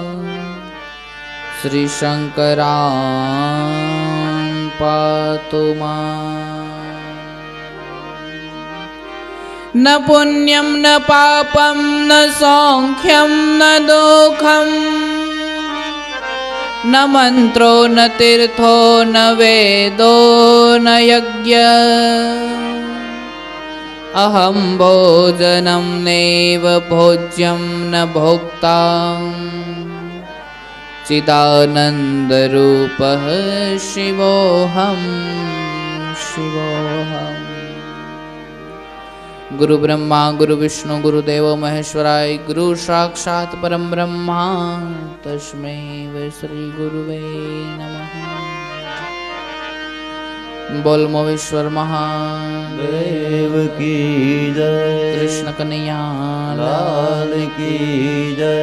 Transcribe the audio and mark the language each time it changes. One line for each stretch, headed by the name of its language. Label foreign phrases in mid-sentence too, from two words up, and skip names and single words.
Sanskrit: શ્રી શંકરાં પાતુ માં. ન પુણ્યમ ન પાપમ ન સૌખ્યમ ન દુઃખમ ન મંત્રો ન તીર્થો ન વેદો न यज्ञ अहं भोजनं नैव भोज्यं न भोक्ता चिदानन्दरूपः शिवोऽहं शिवोऽहम्। गुरु ब्रह्मा गुरु विष्णु गुरुदेव महेश्वराय गुरु साक्षात् परम ब्रह्मा तस्मै वै श्री गुरुवे नमः।
Hindi: बोल मोहेश्वर महादेव की जय, कृष्ण कन्हैया लाल की जय।